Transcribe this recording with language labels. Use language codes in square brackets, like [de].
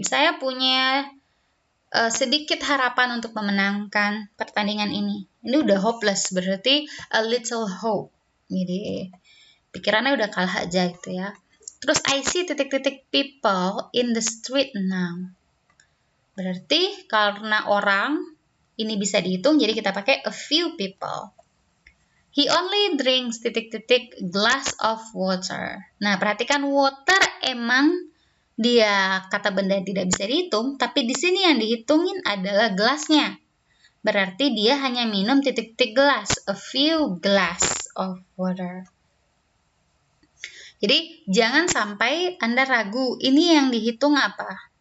[id] Saya punya sedikit harapan untuk memenangkan pertandingan ini. Ini udah hopeless, berarti a little hope. Jadi pikirannya udah kalah aja gitu ya. Terus [en] I see people in the street now. [id] Berarti karena orang ini bisa dihitung, jadi kita pakai a few people. [en] He only drinks glass of water. [id] Nah, perhatikan water emang dia kata benda yang tidak bisa dihitung, tapi di sini yang dihitungin adalah gelasnya. Berarti dia hanya minum gelas, [en] a few glass of water. [id] Jadi jangan sampai Anda ragu, ini yang dihitung apa.